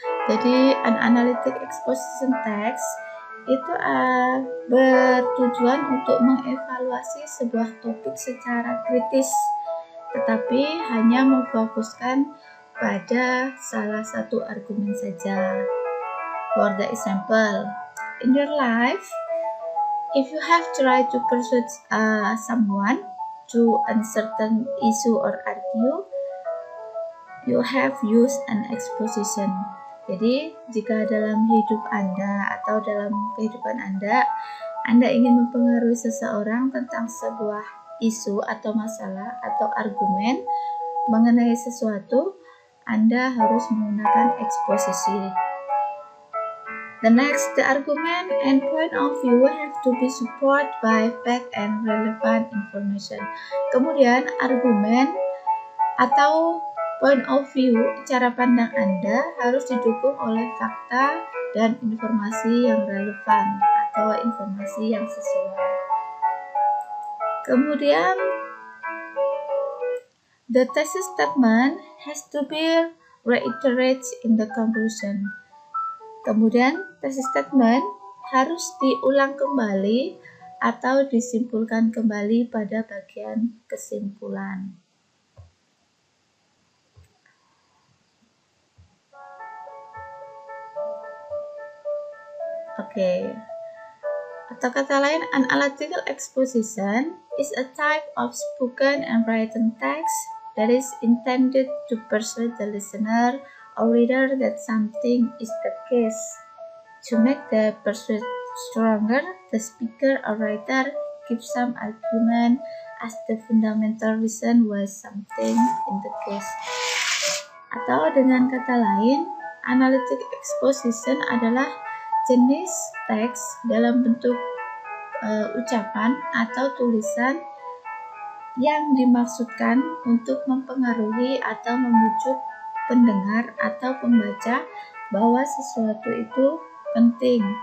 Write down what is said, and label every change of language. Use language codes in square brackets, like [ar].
[id] Jadi, [en] an analytic exposition text [id] itu bertujuan untuk mengevaluasi sebuah topik secara kritis, tetapi hanya memfokuskan pada salah satu argumen saja. [en] For the example, in your life, if you have tried to persuade someone to a certain issue or argue, you have used an exposition. [id] Jadi, jika dalam hidup Anda atau dalam kehidupan Anda ingin mempengaruhi seseorang tentang sebuah isu atau masalah atau argumen mengenai sesuatu, Anda harus menggunakan eksposisi. [en] The next, the argument and point of view have to be supported by fact and relevant information. [id] Kemudian, argumen atau point of view, cara pandang Anda harus didukung oleh fakta dan informasi yang relevan atau informasi yang sesuai. Kemudian, [en] the thesis statement has to be reiterated in the conclusion. [id] Kemudian, thesis statement harus diulang kembali atau disimpulkan kembali pada bagian kesimpulan. Oke. Atau kata lain, [en] an analytical exposition is a type of spoken and written text that is intended to persuade the listener a reader that something is the case. To make the pursuit stronger, the speaker or writer gives some argument as the fundamental reason why something in the case. [id] Atau dengan kata lain, analytic exposition adalah jenis teks dalam bentuk ucapan atau tulisan yang dimaksudkan untuk mempengaruhi atau membujuk pendengar atau pembaca bahwa sesuatu itu penting.